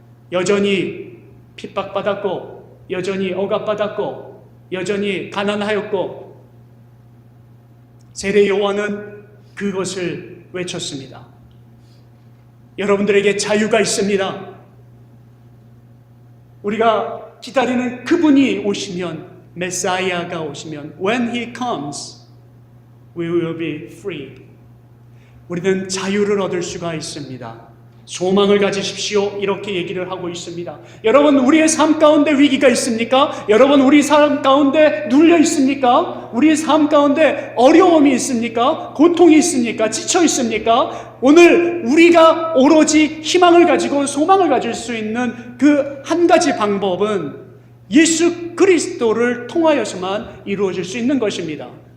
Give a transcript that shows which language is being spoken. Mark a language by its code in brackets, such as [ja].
[ko] 여전히 핍박받았고, 여전히 억압받았고, 여전히 가난하였고, 세례 요한은 그것을 외쳤습니다. 여러분들에게 자유가 있습니다. 우리가 기다리는 그분이 오시면, 메사이아가 오시면, [en] when he comes, we will be free. [ko] 우리는 자유를 얻을 수가 있습니다. 소망을 가지십시오. 이렇게 얘기를 하고 있습니다. 여러분, 우리의 삶 가운데 위기가 있습니까? 여러분, 우리 삶 가운데 눌려 있습니까? 우리의 삶 가운데 어려움이 있습니까? 고통이 있습니까? 지쳐 있습니까? 오늘 우리가 오로지 희망을 가지고 소망을 가질 수 있는 그 한 가지 방법은 예수 그리스도를 통하여서만 이루어질 수 있는 것입니다.